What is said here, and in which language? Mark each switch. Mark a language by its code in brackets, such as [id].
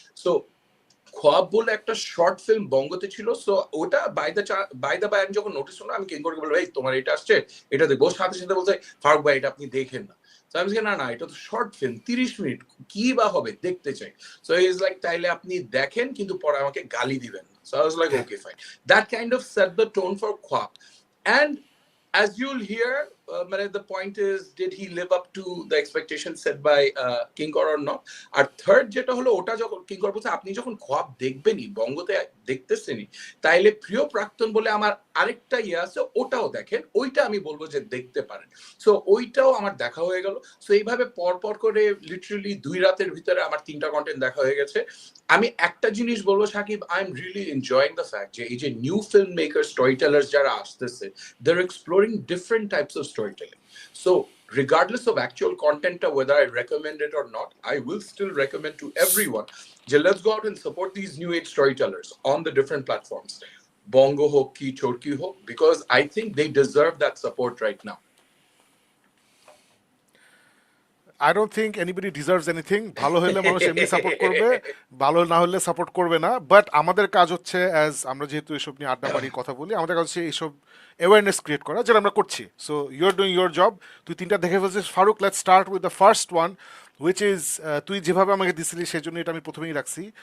[bn] So খোয়াব বলে একটা short film বঙ্গতে ছিল, সো ওটা বাই দা বাই আমি যখন নোটিস করলাম, আমি কিঙ্করকে বলবো এই তোমার এটা আসছে, এটা দেখবো। সাথে সাথে বলছে ফারুক ভাই এটা আপনি দেখেন না। So আমি না না এটা তো শর্ট ফিল্ম, 30 মিনিট, কি বা হবে, দেখতে চাই। [en] so he is like [bn] তাইলে আপনি দেখেন কিন্তু পরে আমাকে গালি দিবেন না। [en] So I was like okay fine. That kind of set the tone for Khowab. And as you'll hear, the point is, did he live up to the expectations set by Kinkor or not? [bn] আর third যেটা হলো, ওটা যখন কিঙ্কর বলছে আপনি যখন খোয়াব দেখবেনই, বঙ্গতে দেখতেছেনই, তাইলে প্রিয় প্রাক্তন বলে আমার আরেকটা ইয়ে আছে, ওটাও দেখেন, ওইটা আমি বলবো যে দেখতে পারেন। সো ওইটাও আমার দেখা হয়ে গেল। সো এইভাবে পরপর করে লিটারালি 2 রাতের ভিতরে আমার 3টা কন্টেন্ট দেখা হয়ে গেছে। আমি একটা জিনিস বলবো Shakib, [en] I am really enjoying the fact [bn] যে এই যে new film maker, story tailors যারা আসতেছে, [en] they're exploring different types of storytelling. So regardless of actual content, whether I recommend it or not, I will still recommend to everyone, let's go out and support these new age storytellers on the different platforms, [bn] bongo ho ki chorki ho, [en] because I think they deserve that support right now. I don't think anybody deserves anything. [bn] ভালো হলে মানুষ এমনি support করবে, ভালো না হলে support করবে না। বাট আমাদের কাজ হচ্ছে, অ্যাজ আমরা যেহেতু এসব নিয়ে আড্ডা মারি, কথা বলি, আমাদের কাজ হচ্ছে এইসব অ্যাওয়ারনেস ক্রিয়েট করা, যেটা আমরা করছি। [en] So you are doing your job. [bn] তুই 3টা দেখে ফেলছিস। [en] Farooq, let's start with the first one, which is, [bn] তুই যেভাবে আমাকে দিছিলি সেই জন্য এটা আমি প্রথমেই রাখছি।